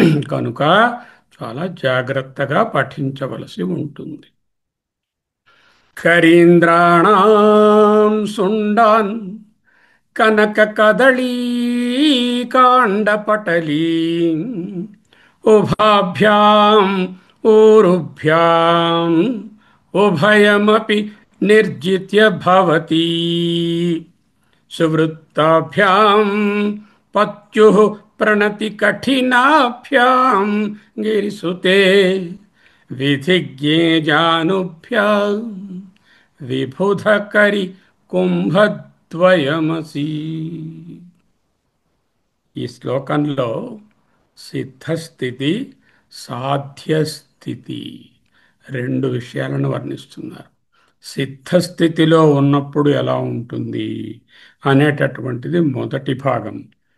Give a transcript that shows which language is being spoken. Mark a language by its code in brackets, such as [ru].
[te] కనుక చాలా జాగ్రత్తగా పఠించవలసి ఉంటుంది. [sa] కరీంద్రాణం శుండాన్ కనక కదళీ కాండపటలీ ఉభాభ్యాం ऊरुभ्याम् उभयमपि निर्जित्य भवति सुवृत्ताभ्याम् पत्युः प्रणति कठिनाभ्याम् गिरिसुते विधिज्ञे जानुभ्याम् विबुधकरि [te] కుంభద్వయమసి. ఈ శ్లోకంలో సిద్ధస్థితి, సాధ్యస్థితి రెండు విషయాలను వర్ణిస్తున్నారు. సిద్ధస్థితిలో ఉన్నప్పుడు ఎలా ఉంటుంది అనేటటువంటిది మొదటి భాగం.